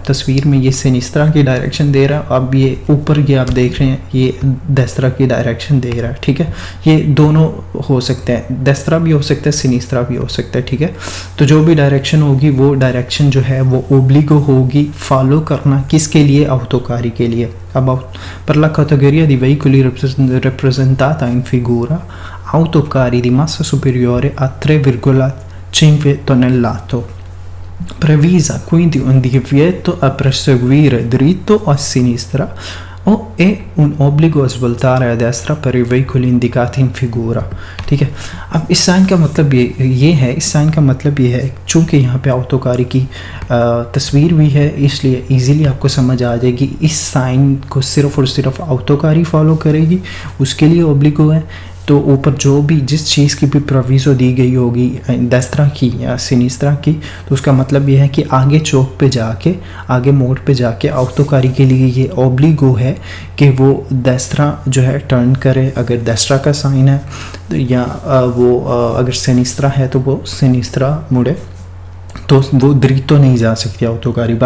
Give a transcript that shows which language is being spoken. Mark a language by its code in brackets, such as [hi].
[hi] आप तस्वीर में ये सिनिस्त्रा की डायरेक्शन दे रहा है, अब ये ऊपर ये आप देख रहे हैं ये देस्त्रा की डायरेक्शन दे रहा है, ठीक है। ये दोनों हो सकते हैं, देस्त्रा भी हो सकता है, सिनिस्त्रा भी हो सकता है, ठीक है। तो जो भी डायरेक्शन होगी वो डायरेक्शन जो है वो ओब्लिगो होगी फॉलो करना, किसके लिए? autocarri के लिए। [it] अब per la categoria di veicoli rappresentata in figura, autocarri di massa superiore a 3,5 tonnellate, previsa quindi un divieto a proseguire dritto o a sinistra o è un obbligo a svoltare a destra per i veicoli indicati in figura, [hi] ठीक है। अब इस sign का मतलब ये है, इस sign का मतलब ये है, चूँकि यहाँ पे autocarri की तस्वीर भी है, इसलिए इजीली आपको समझ आ जाएगी इस साइन को सिर्फ और सिर्फ autocarri फॉलो करेगी, उसके लिए ओब्लिगो है। तो ऊपर जो भी जिस चीज़ की भी प्रोविज़ो दी गई होगी देस्त्रा की या सिनिस्त्रा की, तो उसका मतलब ये है कि आगे चौक पे जाके, आगे मोड़ पे जाके autocarri के लिए ये ओब्लिगो है कि वो देस्त्रा जो है टर्न करे अगर देस्त्रा का साइन है, या वो अगर सिनिस्त्रा है तो वो सिनिस्त्रा मुड़े, तो वो दरीतो नहीं जा सकती autocarri।